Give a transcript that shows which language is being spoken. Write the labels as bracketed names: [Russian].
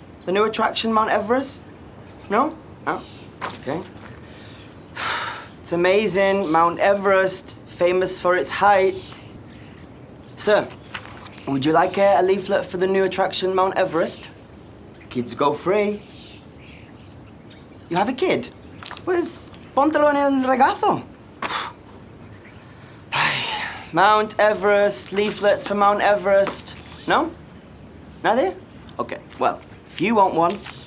[English] The new attraction, Mount Everest? No? Oh, okay. It's amazing. Mount Everest, famous for its height. Sir, would you like a leaflet for the new attraction, Mount Everest? Kids go free. You have a kid? [Spanish] Pues, póntelo en el regazo. [English] Mount Everest, leaflets for Mount Everest. No? Nadie? Okay, well, if you want one.